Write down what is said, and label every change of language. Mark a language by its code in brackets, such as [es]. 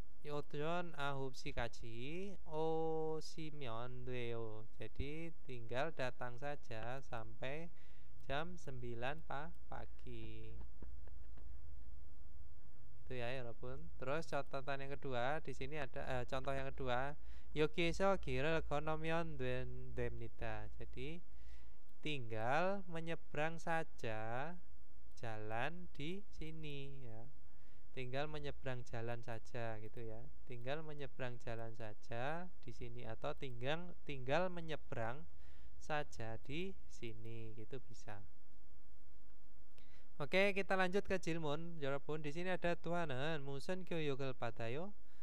[ko] 오전 9시까지 오시면 돼요. [id] Jadi tinggal datang saja sampai jam 9 pagi. Itu ya, 여러분. Terus catatan yang kedua, di sini ada contoh yang kedua. [ko] 여기에서 길을 건너면 됩니다. [id] Jadi tinggal menyeberang saja jalan di sini ya. Tinggal menyeberang jalan saja gitu ya. Tinggal menyeberang jalan saja di sini, atau tinggal menyeberang saja di sini gitu bisa. Oke, kita lanjut ke 질문. 여러분, di sini ada Tuan은 무슨 교육을 받아요?